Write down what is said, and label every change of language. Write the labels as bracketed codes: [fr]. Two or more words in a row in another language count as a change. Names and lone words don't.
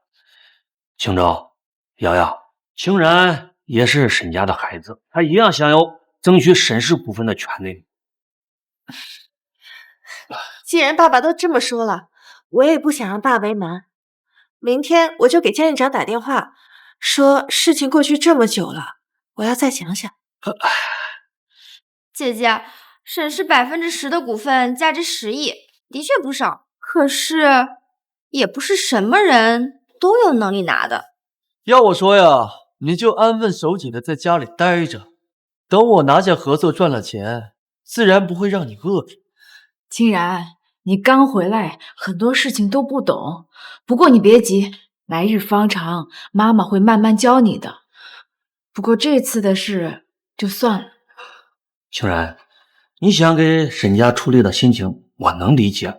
[zh] 青州、瑤瑤，清然也是沈家的孩子，他一樣享有爭取沈氏股份的權利。既然爸爸都這麼說了，我也不想讓爸為難。明天我就給監獄長打電話，說事情過去這麼久了，我要再想想。姐姐，沈氏10%的股份價值10億，的確不少，可是也不是什麼人都有能力拿的。要我說呀，你就安分守己的在家裡待着，等我拿下合作賺了錢，自然不會讓你餓着。清然，你剛回來，很多事情都不懂。不過你別急，來日方長，媽媽會慢慢教你的。不過這次的事就算了。清然，你想給沈家出力的心情，我能理解。